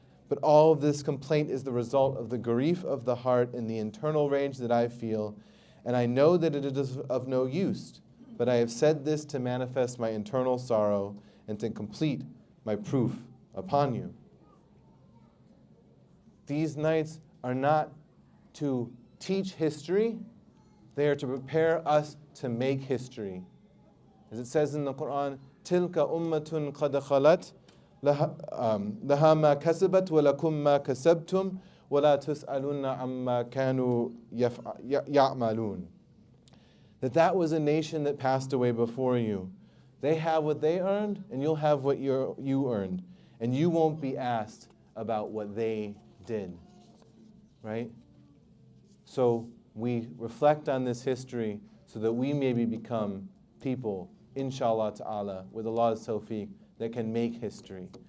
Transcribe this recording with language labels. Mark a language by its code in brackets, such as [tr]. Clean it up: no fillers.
[en] But all of this complaint is the result of the grief of the heart and the internal rage that I feel, and I know that it is of no use, but I have said this to manifest my internal sorrow and to complete my proof upon you. These nights are not to teach history, they are to prepare us to make history. As it says in the Quran, [ar] تِلْكَ أُمَّةٌ قَدْ خَلَتْ لَهَا مَا كَسَبَتْ وَلَكُمْ مَا كَسَبْتُمْ وَلَا تُسْأَلُونَ عَمَّا كَانُوا يَعْمَلُونَ. [en] That was a nation that passed away before you. They have what they earned, and you'll have what you earned. And you won't be asked about what they did. Right? So we reflect on this history so that we maybe become people, inshallah ta'ala, with Allah's tawfiq, that can make history.